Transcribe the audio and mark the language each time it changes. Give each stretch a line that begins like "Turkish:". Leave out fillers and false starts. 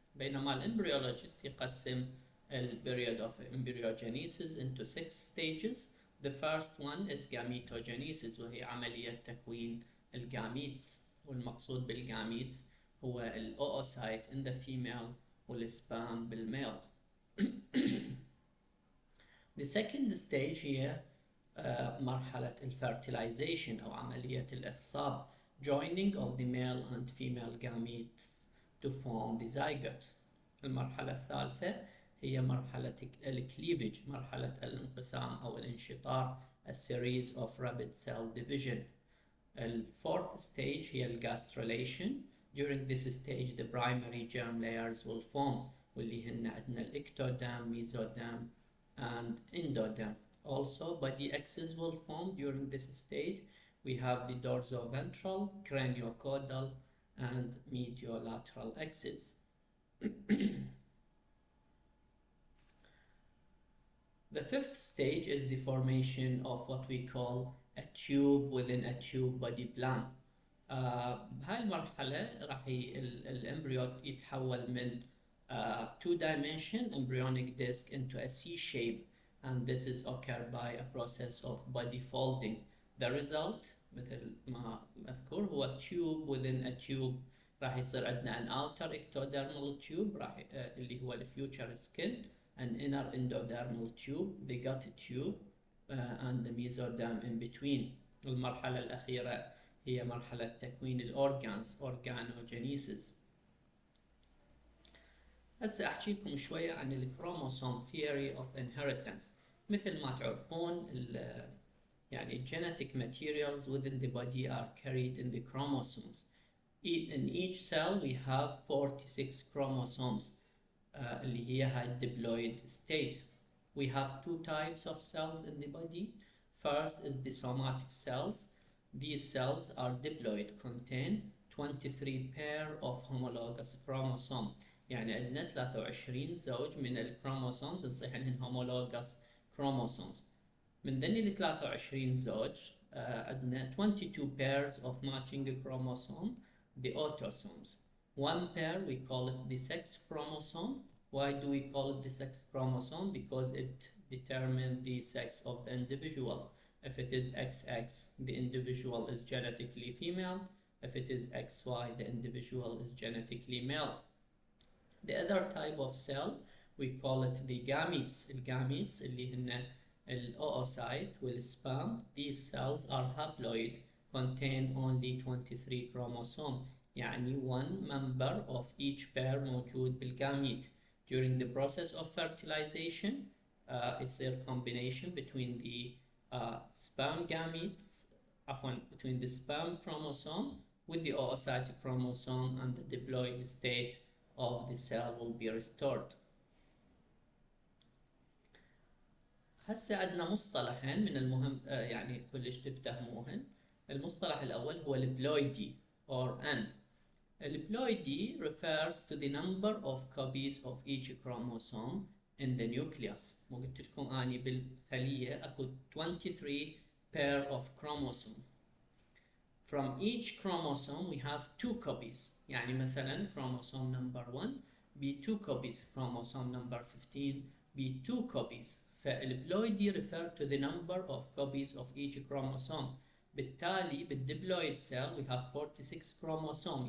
Arabic: بينما
English: الembryologist
Arabic: يقسم
English: period of embryogenesis into 6 stages. The first one is gametogenesis
Arabic: وهي عملية تكوين الجاميتس، والمقصود بالجاميتس هو الأوسايت
English: in the female
Arabic: والسبام بالميل.
English: The second stage
Arabic: هي مرحلة الفرتيلايزيشن أو عملية الإخصاب
English: joining of the male and female gametes to form the zygote.
Arabic: المرحلة الثالثة هي مرحلة الكليفج، مرحلة الانقسام أو الانشطار
English: a series of rapid cell division. The fourth stage
Arabic: هي الجاستريليشن.
English: During this stage the primary germ layers will form
Arabic: واللي هن عندنا الإكتودام, ميزودام,
English: and endoderm. Also, body X's will form during this stage. We have the dorsoventral, craniocaudal, and mediolateral X's. The fifth stage is the formation of what we call a tube within a tube body plan.
Arabic: بهاي المرحلة راح الامبريو يتحول من
English: two-dimension embryonic disc into a C-shape, and this is occurred by a process of body folding. The result
Arabic: مثل ما مذكور هو
English: tube within a tube.
Arabic: راح يصير عندنا
English: an outer ectodermal tube
Arabic: راح اللي هو
English: the future skin, an inner endodermal tube, the gut tube, and the mesoderm in between.
Arabic: المرحلة الأخيرة هي مرحلة تكوين الأورجانز organogenesis. هسه أحكي لكم شوية عن الكروموسوم
English: theory of inheritance.
Arabic: مثل ما تعرفون يعني
English: genetic materials within the body are carried in the chromosomes. In each cell we have 46 chromosomes
Arabic: اللي هي هاي
English: diploid state. We have two types of cells in the body. First is the somatic cells. These cells are diploid, contain 23 pair of homologous chromosome.
Arabic: يعني عندنا 23 زوج من الكروموسومز نصيح انهن homologous chromosomes. من ذني ال 23 زوج عندنا
English: 22 pairs of matching chromosome, the autosomes. One pair we call it the sex chromosome. Why do we call it the sex chromosome? Because it determines the sex of the individual. If it is XX, the individual is genetically female. If it is XY, the individual is genetically male. The other type of cell, we call it the gametes.
Arabic: الجاميتس اللي هن الoocyte والsperm.
English: These cells are haploid, contain only 23 chromosome.
Arabic: يعني
English: one member of each pair
Arabic: موجود بالجاميت.
English: During the process of fertilization, it's a combination between the sperm gametes, between the sperm chromosome with the oocyte chromosome, and the diploid state of the cell will be restored.
Arabic: هسه عندنا مصطلحين من المهم يعني كلش تفتهموهن. المصطلح الأول هو البلويدي or N.
English: البلويدي refers to the number of copies of each chromosome in the nucleus.
Arabic: مو قلت لكم أني بالخلية أكو 23
English: pair of chromosome. From each chromosome we have two copies.
Arabic: يعني مثلا
English: chromosome number 1 be 2 copies, chromosome number 15 be 2 copies. فالبلويدي refer to the number of copies of each chromosome.
Arabic: بالتالي بالدبلويد
English: cell we have 46 chromosome.